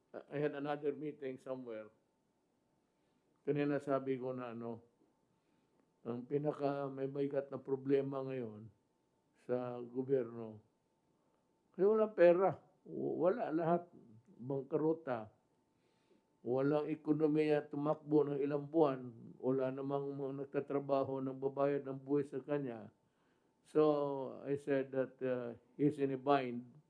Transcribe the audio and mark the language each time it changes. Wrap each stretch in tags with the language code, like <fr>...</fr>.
<en>I had another meeting somewhere.</en> <tl>Kanina sabi ko na ang pinaka may bigat na problema ngayon sa gobyerno, kasi walang pera. Wala lahat. Bangkarota. Walang ekonomiya tumakbo ng ilang buwan. Wala namang mga nagtatrabaho ng babayad ng buwis sa kanya.</tl> <en>So, I said that he's in a bind.</en>